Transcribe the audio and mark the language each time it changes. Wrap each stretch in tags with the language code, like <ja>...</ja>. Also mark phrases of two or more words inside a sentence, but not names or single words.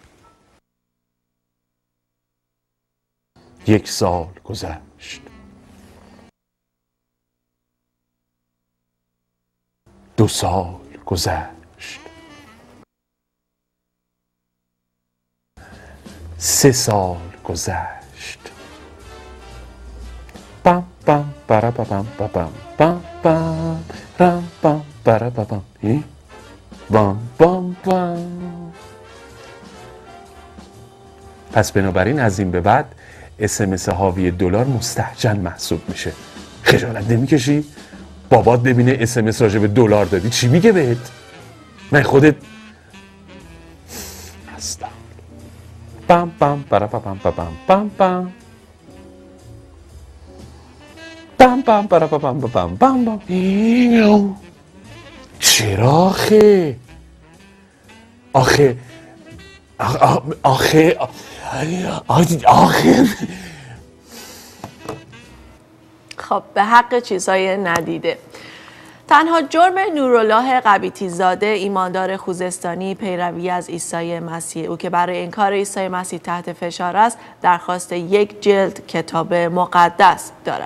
<fa>1 سال گذشت، 2 سال گذشت، 3 سال گذشت. پام پام پارا پام پام پام پام رام پام پارا پام ای بام بام بام. پس بنابراین از این به بعد SMS حاوی دلار مستهجن محسوب میشه. خجالت نمیکشی؟ بابات ببینه SMS راجع به دلار دادی چی میگه بهت؟ من خودت هستم. پام پام پارا پام پام پام پام پام پام پارا پام پام پام پام. چرا آخه خب به حق چیزهای ندیده. تنها جرم نورالله قبیطی زاده ایماندار خوزستانی پیروی از عیسی مسیح، او که برای انکار عیسی مسیح تحت فشار است درخواست 1 جلد کتاب مقدس دارد.</fa>